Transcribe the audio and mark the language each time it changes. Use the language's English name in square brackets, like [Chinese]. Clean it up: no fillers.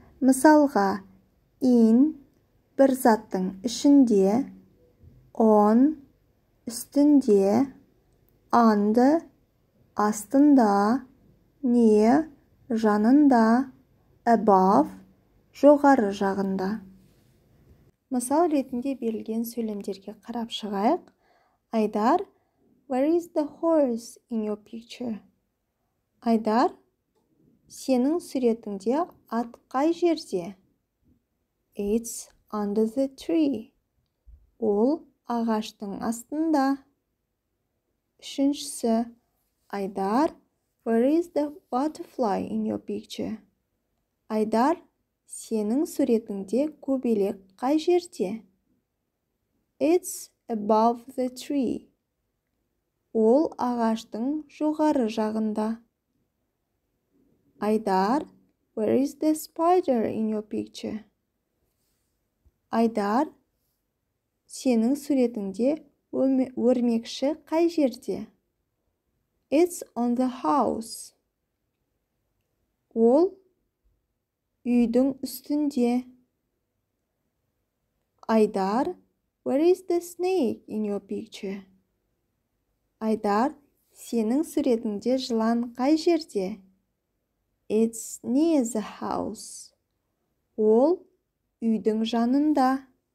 [Kazakh] Мысалға, [English] in [Kazakh] бір заттың ішінде, [English] on [Kazakh] үстінде, [English] under [Kazakh] астында, [English] near [Kazakh] жанында, [English] above [Kazakh] жоғары жағында. Мысал ретінде берілген сөйлемдерге қарап шығайық. [English] Айдар, where is the horse in your picture? [Kazakh] Айдар, сенің суретіңде ат қай жерде? [English] It's under the tree. [Kazakh] Ол ағаштың астында. Үшіншісі, [English] Айдар, where is the butterfly in your picture? [Kazakh] Айдар, сенің суретіңде көбелек қай жерде? [English] It's above the tree. [Kazakh] Ол ағаштың жоғары жағында. [English] Айдар, where is the spider in your picture? [Kazakh] Айдар, сенің суретіңде өрмекші қай жерде? [English] It's on the house. [Kazakh] Ол үйдің үстінде. [English] Айдар, where is the snake in your picture? [Kazakh] Айдар, сенің суретіңде жылан қай жерде? [English] It's near the house. [Kazakh] Ол үйдің жанында.